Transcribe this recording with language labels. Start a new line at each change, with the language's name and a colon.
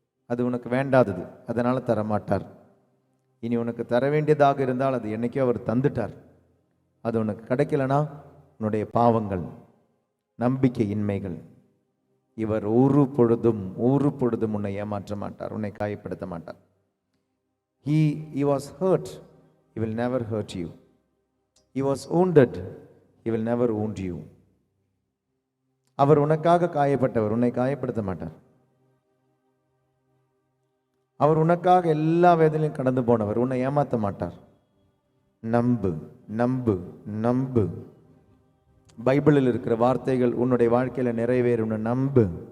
Tamil: அது உனக்கு வேண்டாதது, அதனால தரமாட்டார். இனி உனக்கு தர வேண்டியதாக இருந்தால் அது என்னைக்கோ அவர் தந்துட்டார். அது உனக்கு கிடைக்கலனா உன்னுடைய பாவங்கள், நம்பிக்கையின்மைகள். இவர் ஒரு பொழுதும் உன்னை ஏமாற்ற மாட்டார், உன்னை காயப்படுத்த மாட்டார்.
English: He was hurt, he will never hurt you. He was wounded, he will never wound you.
Tamil: அவர் உனக்காக காயப்பட்டவர், உன்னை காயப்படுத்த மாட்டார். அவர் உனக்காக எல்லா வேதனையும் கடந்து போனவர், உன்னை ஏமாற்ற மாட்டார். நம்பு நம்பு நம்பு. பைபிளில் இருக்கிற வார்த்தைகள் உன்னுடைய வாழ்க்கையில நிறைவேறும். நம்பு.